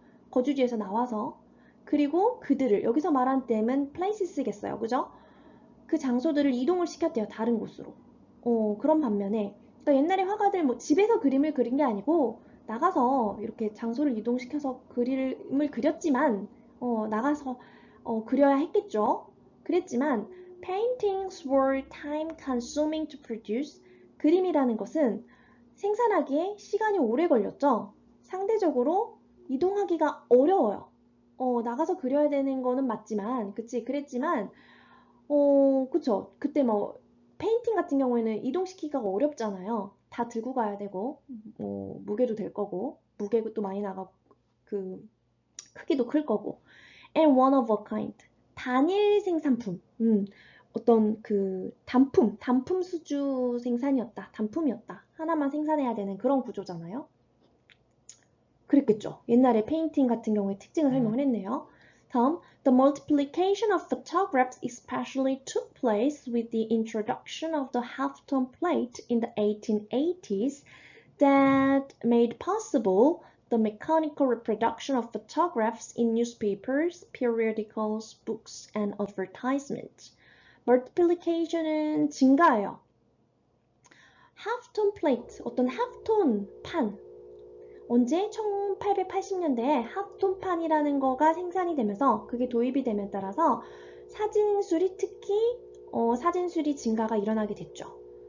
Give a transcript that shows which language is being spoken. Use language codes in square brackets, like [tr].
[ko] 거주지에서 나와서. 그리고 그들을, 여기서 말한 them은 places겠어요. 그죠? 그 장소들을 이동을 시켰대요. 다른 곳으로. 그런 반면에 그러니까 옛날에 화가들 집에서 그림을 그린 게 아니고 나가서 이렇게 장소를 이동시켜서 그림을 그렸지만 나가서 그려야 했겠죠. 그랬지만 [en] paintings were time consuming to produce. [ko] 그림이라는 것은 생산하기에 시간이 오래 걸렸죠. 상대적으로 이동하기가 어려워요. 나가서 그려야 되는 거는 맞지만, 그랬지만, 그쵸. 그때 페인팅 같은 경우에는 이동시키기가 어렵잖아요. 다 들고 가야 되고, 무게도 될 거고, 무게도 많이 나가고, 그, 크기도 클 거고. [en] And one of a kind. [ko] 단일 생산품. 어떤 단품 수주 생산이었다. 단품이었다. 하나만 생산해야 되는 그런 구조잖아요. 그랬겠죠. 옛날에 페인팅 같은 경우에 특징을 설명을 했네요. 다음, [en] the multiplication of photographs especially took place with the introduction of the halftone plate in the 1880s that made possible the mechanical reproduction of photographs in newspapers, periodicals, books, and advertisements. [ko] multiplication은 증가예요. halftone plate, 어떤 halftone 판, 언제? 1880년대에 하프톤판이라는 거가 생산이 되면서 그게 도입이 됨에 따라서 사진술이 특히 사진술이 증가가 일어나게 됐죠.